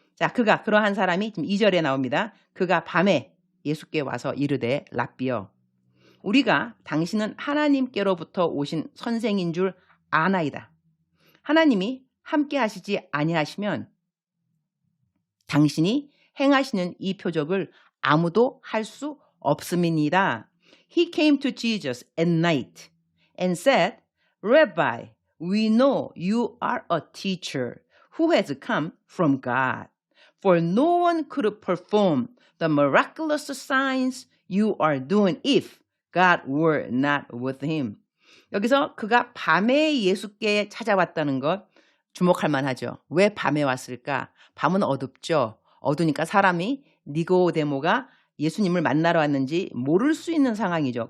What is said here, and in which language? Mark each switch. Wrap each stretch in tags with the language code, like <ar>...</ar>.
<ko>자, 그러한 사람이 지금 2절에 나옵니다. 그가 밤에 예수께 와서 이르되 랍비여 우리가 당신은 하나님께로부터 오신 선생인 줄 아나이다. 하나님이 함께 하시지 아니하시면 당신이 행하시는 이 표적을 아무도 할 수 없음이니라.</ko> <en>He came to Jesus at night and said, Rabbi, we know you are a teacher who has come from God. For no one could perform the miraculous signs you are doing if God were not with him.</en> <ko>여기서 그가 밤에 예수께 찾아왔다는 것 주목할 만하죠. 왜 밤에 왔을까? 밤은 어둡죠. 어두니까 사람이 니고데모가 예수님을 만나러 왔는지 모를 수 있는 상황이죠.</ko>